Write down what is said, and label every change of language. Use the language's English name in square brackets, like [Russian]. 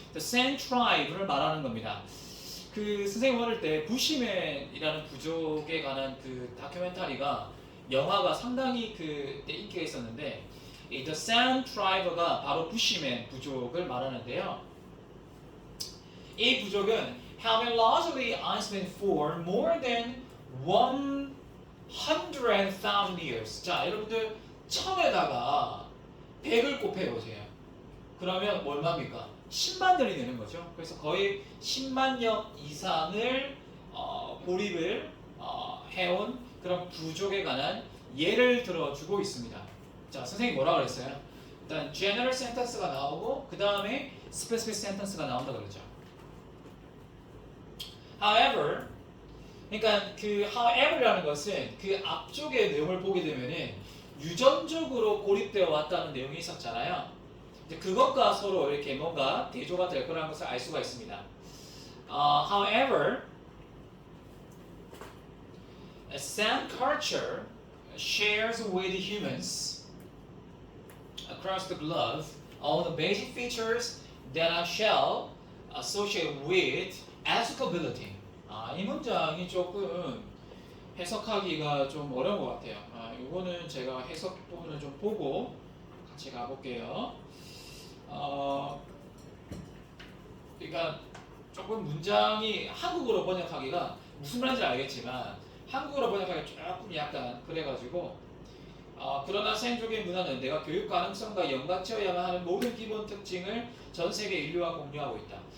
[Korean] The Sand Tribe를 말하는 겁니다. 그 선생님 어릴 때 부시맨이라는 부족에 관한 그 다큐멘터리가 영화가 상당히 그때 인기가 있었는데 이 The Sand Tribe가 바로 부시맨 부족을 말하는데요. 이 부족은 [English] have been largely isolated for more than 100,000 years. [Korean] 자, 여러분들 1000에다가 100을 곱해보세요. 그러면 얼마입니까? 10만 년이 되는 거죠. 그래서 거의 10만 년 이상을 고립을 해온 그런 부족에 관한 예를 들어주고 있습니다. 자, 선생님이 뭐라 그랬어요? 일단 [English] general sentence [Korean] 가 나오고 그 다음에 [English] specific sentence [Korean] 가 나온다 그러죠. However, 그러니까 그 however라는 것은 그 앞쪽의 내용을 보게 되면은 유전적으로 고립되어 왔다는 내용이 있었잖아요. 이제 그것과 서로 이렇게 뭔가 대조가 될 거라는 것을 알 수가 있습니다. [English] However, San culture shares with humans across the globe all the basic features that I shall associate with educability. [Korean] 이 문장이 조금 해석하기가 좀 어려운 것 같아요. 이거는 제가 해석 부분을 좀 보고 같이 가볼게요. 그러니까 조금 문장이 한국어로 번역하기가 무슨 말인지 알겠지만 한국어로 번역하기가 조금 약간 그래가지고 그러나 생존의 문화는 내가 교육 가능성과 연관지어야만 하는 모든 기본 특징을 전 세계 인류와 공유하고 있다.